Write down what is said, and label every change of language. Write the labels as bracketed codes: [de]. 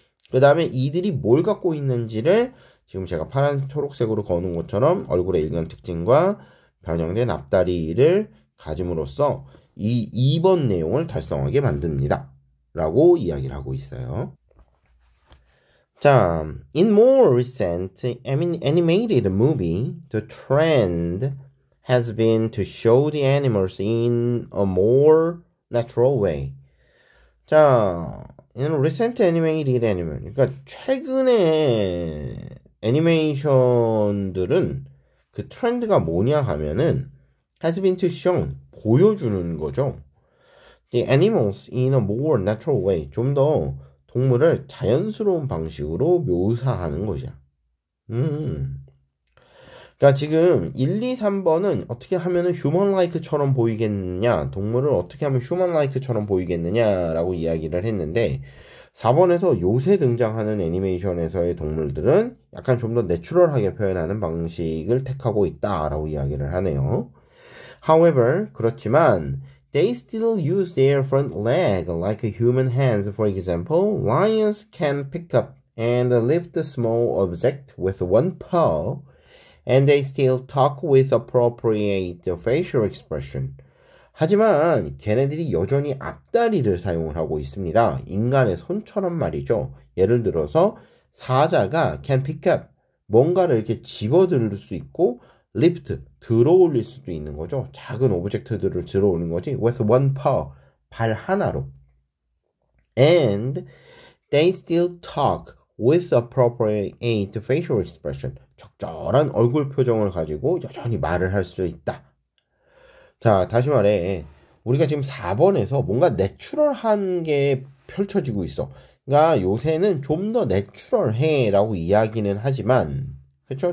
[ko] 그 다음에 이들이 뭘 갖고 있는지를 지금 제가 파란 초록색으로 거는 것처럼 얼굴의 일관 특징과 변형된 앞다리를 가짐으로써 이 2번 내용을 달성하게 만듭니다. 라고 이야기를 하고 있어요. [en] 자, in more recent animated movie, the trend has been to show the animals in a more natural way. [ko] 자, [en] in recent animated animation, [ko] 그러니까 최근의 애니메이션들은 그 트렌드가 뭐냐 하면은 [en] has been to show, [ko] 보여주는 거죠. [en] The animals in a more natural way, [ko] 좀 더 동물을 자연스러운 방식으로 묘사하는 것이야. 그러니까 지금 1, 2, 3번은 어떻게 하면은 휴먼라이크처럼 보이겠느냐, 동물을 어떻게 하면 휴먼라이크처럼 보이겠느냐라고 이야기를 했는데 4번에서 요새 등장하는 애니메이션에서의 동물들은 약간 좀 더 내추럴하게 표현하는 방식을 택하고 있다라고 이야기를 하네요. [en] However, [ko] 그렇지만 [en] they still use their front leg like human hands. For example, lions can pick up and lift a small object with one paw, and they still talk with appropriate facial expression. [ko] 하지만 걔네들이 여전히 앞다리를 사용을 하고 있습니다. 인간의 손처럼 말이죠. 예를 들어서 사자가 [en] can pick up, [ko] 뭔가를 이렇게 집어들을 수 있고 [en] lift, [ko] 들어 올릴 수도 있는 거죠. 작은 오브젝트들을 들어 올리는 거지. [en] with one paw, [ko] 발 하나로. [en] And they still talk with appropriate facial expression. [ko] 적절한 얼굴 표정을 가지고 여전히 말을 할 수 있다. 자, 다시 말해. 우리가 지금 4번에서 뭔가 내추럴한 게 펼쳐지고 있어. 그러니까 요새는 좀 더 내추럴해 라고 이야기는 하지만, 그렇죠?